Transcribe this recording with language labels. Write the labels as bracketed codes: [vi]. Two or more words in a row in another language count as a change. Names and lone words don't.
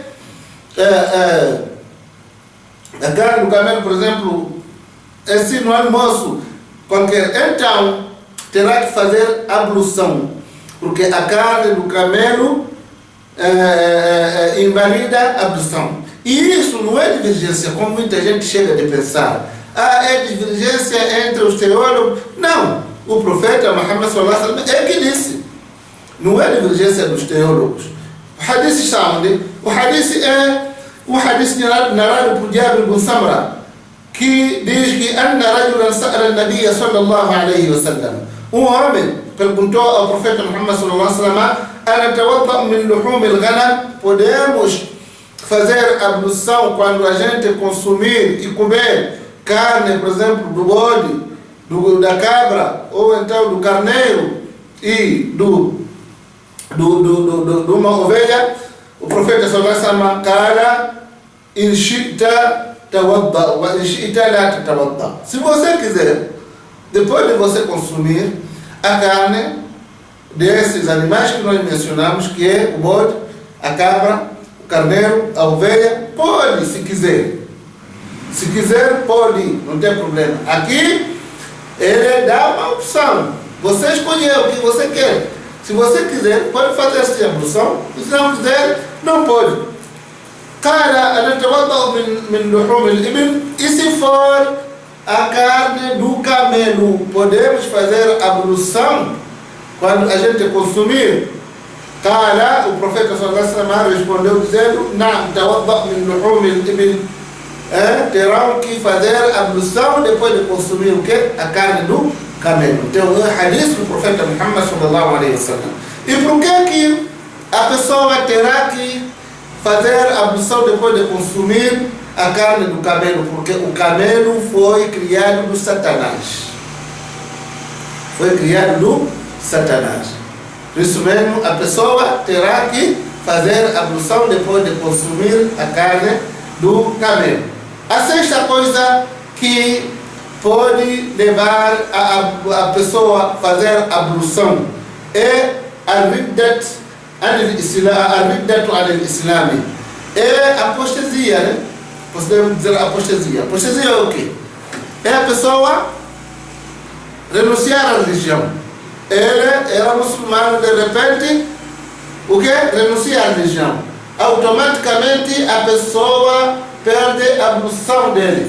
[pt] A carne do camelo, por exemplo, assim no almoço qualquer, então terá que fazer ablução, porque a carne do camelo invalida a ablução. E isso não é divergência, como muita gente chega de pensar. É divergência entre os teólogos. Não, o profeta Muhammad [ar] صلى الله عليه وسلم [pt] é que disse. Não é divergência dos teólogos. O hadith chamado, o hadith narrado por Jabir bin Samra, que diz que "Anna [ar] رجلا سأل النبي صلى الله عليه وسلم", [pt] um homem perguntou ao profeta Muhammad [ar] صلى الله عليه وسلم: "أنتوضأ من لحوم الغنم", [pt] podemos fazer ablução quando a gente consumir e comer carne, por exemplo, do bode, da cabra, ou então do carneiro e de uma ovelha? O profeta [ar] صلى الله عليه وسلم [pt] fala: [ar] "إن شئت توضأ وإن شئت لا تتوضأ". [pt] Se você quiser, depois de você consumir a carne desses animais que nós mencionamos, que é o bode, a cabra, o carneiro, a ovelha, pode, se quiser. Se quiser, pode, não tem problema. Aqui, ele dá uma opção. Você escolheu o que você quer. Se você quiser, pode fazer essa ablução. Se não quiser, não pode. E se for a carne do camelo, podemos fazer ablução quando a gente consumir? Qala, o profeta [ar] صلى الله عليه وسلم [pt] respondeu dizendo: [ar] نعم توضأ من لحوم الإبل. [pt] Terão que fazer ablução depois de consumir o quê? A carne do camelo. Então, é o hadith do profeta Muhammad [ar] صلى الله عليه وسلم. [pt] E por que a pessoa terá que fazer ablução depois de consumir a carne do camelo? Porque o camelo foi criado do Satanás. Foi criado do Satanás. Por isso mesmo, a pessoa terá que fazer ablução depois de consumir a carne do camelo. A sexta coisa que pode levar a pessoa a fazer ablução é [ar] الردة الإسلام. [pt] É a apostasia, né? Podemos dizer apostasia. Apostasia é o quê? É a pessoa renunciar à religião. Ele era muçulmano, de repente, o que? Renuncia à religião. Automaticamente a pessoa perde a ablução dele.